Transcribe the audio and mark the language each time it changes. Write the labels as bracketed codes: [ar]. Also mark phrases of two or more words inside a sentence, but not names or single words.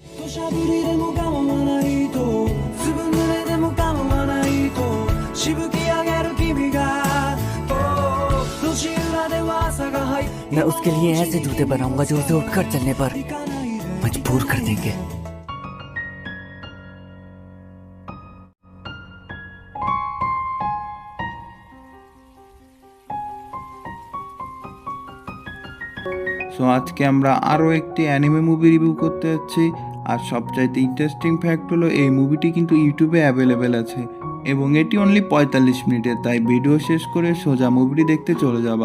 [ja] しゃぶりでも構わないとずぶ濡れでも構わないとしぶき上げる君が路地裏では朝が入っ [hi] मैं उसके लिए ऐसे जूते बनाऊंगा जो उसे उठकर चलने पर मजबूर कर देंगे। [bn] সো আজকে আমরা আরও একটি [en] anime movie review [bn] করতে যাচ্ছি। আর সবচাইতে [en] interesting fact [bn] হলো এই মুভিটি কিন্তু ইউটিউবে অ্যাভেলেবেল আছে এবং এটি অনলি 45 মিনিটের, তাই ভিডিও শেষ করে সোজা মুভিটি দেখতে চলে যাবা।